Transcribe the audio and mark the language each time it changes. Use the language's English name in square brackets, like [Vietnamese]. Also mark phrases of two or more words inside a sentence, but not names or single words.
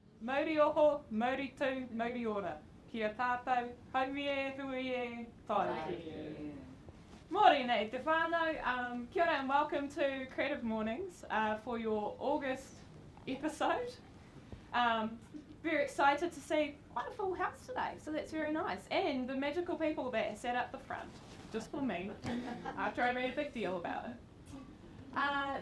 [Māori] Mauri oho, mauri tū, mauri ora. Kia tātou, haumi e, hui e, taiki. Mōrena e te whānau, kia ora [English] and welcome to Creative Mornings for your August episode. Very excited to see quite a full house today, so that's very nice. And the magical people that sat up the front, just for me, after I made a big deal about it.